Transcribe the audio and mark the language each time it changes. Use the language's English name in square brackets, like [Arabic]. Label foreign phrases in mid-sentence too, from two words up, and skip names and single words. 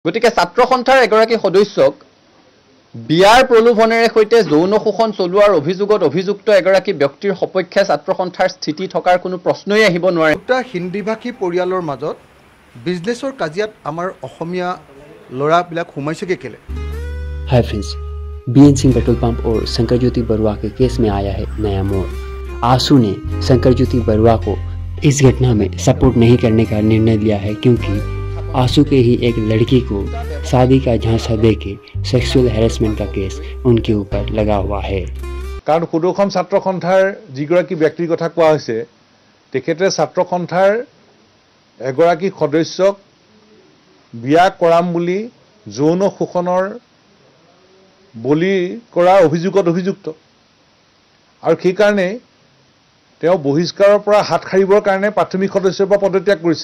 [Assamese] গতিকে ছাত্ৰ সন্থাৰ এগৰাকী সদস্যক বিয়াৰ প্ৰলোভনেৰে সৈতে যৌন শোষণ চলোৱাৰ অভিযোগত অভিযুক্ত এগৰাকী ব্যক্তিৰ সপক্ষে ছাত্ৰ সন্থাৰ স্থিতি থকাৰ কোনো প্ৰশ্নই আহিব নোৱাৰে। দুটা হিন্দীভাষী পৰিয়ালৰ মাজত বিজনেছৰ কাজিয়াত আমাৰ অসমীয়া ল'ৰাবিলাক সোমাইছেগে কেলে? [English] hi friends, [Hindi] बीएन सिंह पेट्रोल पंप और शंकर ज्योति बरुआ के केस में आया है नया मोड़। आंसू ने शंकर ज्योति बरुआ को इस घटना में सपोर्ट नहीं करने का निर्णय लिया है, क्योंकि आंसू के ही एक लड़की को शादी का झांसा देके [English] sexual harassment [Hindi] का केस उनके ऊपर लगा हुआ है। [Assamese] কাৰণ সুদৰ্শন ছাত্ৰ সন্থাৰ যিগৰাকী ব্যক্তিৰ কথা कोৱা হৈছে তেখেতে ছাত্ৰ সন্থাৰ এগৰাকী সদস্যক বিয়া কৰাম বুলি যৌন শোষণৰ বলি কৰাৰ অভিযোগত অভিযুক্ত আৰু সেই কাৰণে তেওঁ বহিষ্কাৰৰ পৰা হাত খাৰিবৰ কাৰণে প্ৰাথমিক সদস্যৰ পৰা পদত্যাগ কৰিছে।